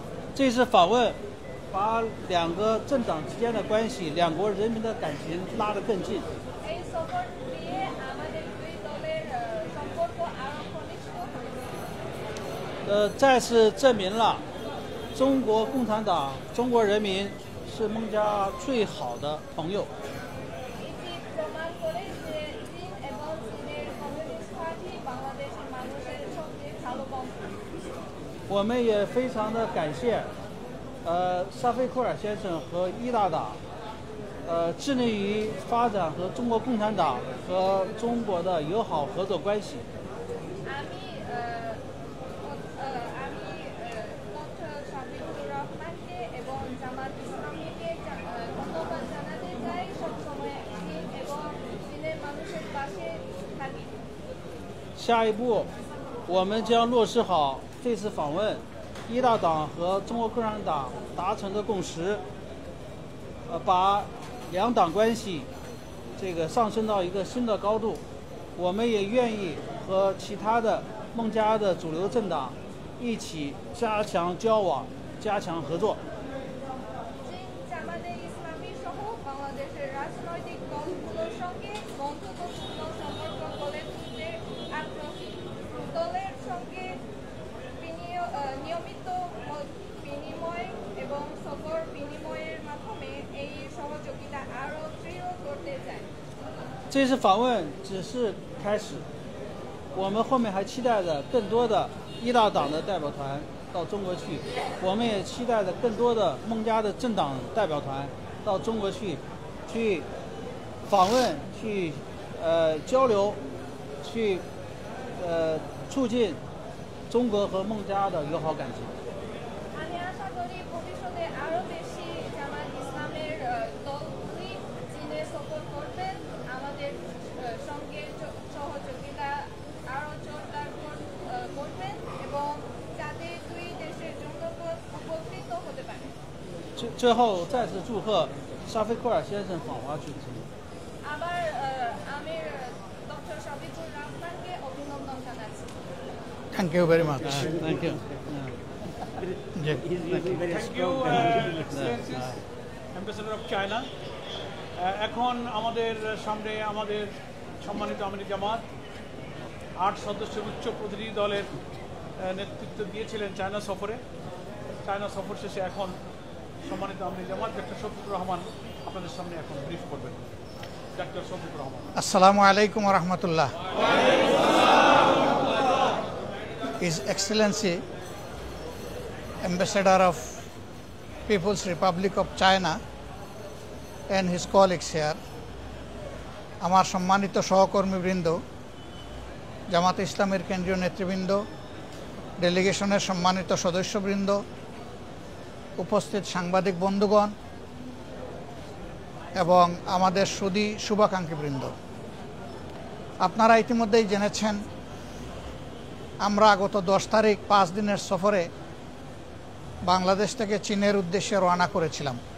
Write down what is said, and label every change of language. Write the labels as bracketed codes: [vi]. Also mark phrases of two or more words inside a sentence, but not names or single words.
[zh] 这次访问把两个政党之间的关系、两国人民的感情拉得更近。 [bn] এই সফর দিয়ে আমাদের দুই দলের সম্পর্ক আরো ঘনিষ্ঠ হয়েছে। [zh] 再次证明了中国共产党、中国人民是孟加最好的朋友。 [bn] এটি প্রমাণ করে যে চীন এবং চীনের কমিউনিস্ট পার্টি বাংলাদেশের মানুষের সবচেয়ে ভালো বন্ধু। [zh] 我们也非常的感谢，沙菲库尔先生和伊大党，致力于发展和中国共产党和中国的友好合作关系。 [bn] আমি ডক্টর শফিকুর রহমানকে এবং জামাত ইসলামীকে ধন্যবাদ জানাতে চাই। সবসময় চীন এবং চীনের মানুষের পাশে থাকি। [zh] 下一步，我们将落实好这次访问一大党和中国共产党达成的共识，把两党关系上升到一个新的高度。我们也愿意和其他的孟加的主流政党一起加强交往，加强合作。 [bn] চীন জামাতে ইসলামী সহ বাংলাদেশের রাজনৈতিক দলগুলোর সঙ্গে বন্ধুত্বপূর্ণ সম্পর্ক গড়ে তুলতে আগ্রহী। দলের সঙ্গে নিয়মিত মত বিনিময় এবং সফর বিনিময়ের মাধ্যমে এই সহযোগিতা আরও দৃঢ় করতে চাই। [zh] 这次访问只是开始，我们后面还期待着更多的一大党的代表团到中国去，我们也期待着更多的孟加的政党代表团到中国去访问、去交流、去促进中国和孟加的友好感情。 [bn] আমি আশা করি ভবিষ্যতে আরও বেশি জামাত ইসলামের দলগুলি চীনে সফর করবেন, আমাদের সঙ্গে সহযোগিতা আরও জোরদার করবেন এবং যাতে দুই দেশের জন্য উপকৃত হতে পারে। [zh] 最后再次祝贺沙菲库尔先生访华举行。 [bn] আবার আমি ডক্টর শফিকুর রহমানকে অভিনন্দন জানাচ্ছি। [en] Thank you very much. Thank you. [bn] জি। [en] He's very, very Thank you strong. Excellencies Ambassador of China. [bn] এখন আমাদের সামনে আমাদের সম্মানিত আমির জামাত 8 সদস্যের উচ্চ প্রতিনিধি দলের নেতৃত্ব দিয়েছিলেন চায়না সফরে। চায়না সফর শেষে এখন সম্মানিত আমির জামাত ডক্টর শফিকুর রহমান আপনাদের সামনে এখন ব্রিফ করবেন। ডক্টর শফিকুর রহমান। [ar] السلام عليكم ورحمة الله. [en] His Excellency Ambassador of People's Republic of China and his colleagues here, [bn] আমার সম্মানিত সহকর্মীবৃন্দ, জামাত ইসলামের কেন্দ্রীয় নেতৃবৃন্দ, ডেলিগেশনের সম্মানিত সদস্যবৃন্দ, উপস্থিত সাংবাদিক বন্ধুগণ এবং আমাদের সুধী শুভাকাঙ্ক্ষীবৃন্দ, আপনারা ইতিমধ্যেই জেনেছেন আমরা গত 10 তারিখ 5 দিনের সফরে বাংলাদেশ থেকে চীনের উদ্দেশ্যে রওনা করেছিলাম।